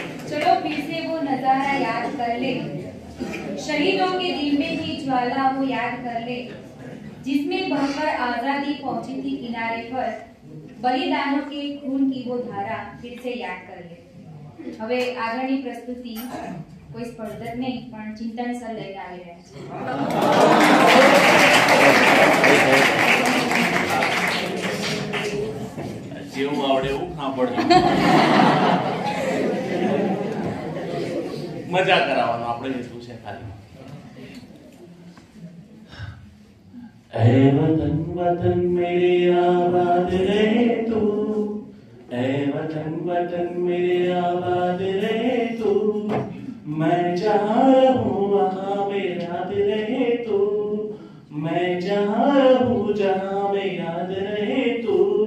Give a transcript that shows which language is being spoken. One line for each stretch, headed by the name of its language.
Hindi: चलो फिर से वो नजारा याद कर ले, शहीदों के दिल में ही ज्वाला वो याद कर ले, जिसमें बहकर आजादी पहुंची थी किनारे पर। बलिदानों के खून की वो धारा फिर से याद कर ले।
Gujarati: હવે આગળની પ્રસ્તુતિ કોઈ સ્પર્ધક નહીં પણ ચિંતન સર લઈને આવી રહ્યા છે। જેવું આવડે એવું સાંભળજો, મજા કરાવવાનો આપણે હેતુ છે ખાલી।
Hindi: ऐ वतन वतन मेरे आबाद रहे तू, ऐ वतन वतन मेरे आबाद रहे तू, मैं जहाँ रहूं वहाँ में याद रहे तू, मैं जहाँ रहूं जहाँ में याद रहे तू।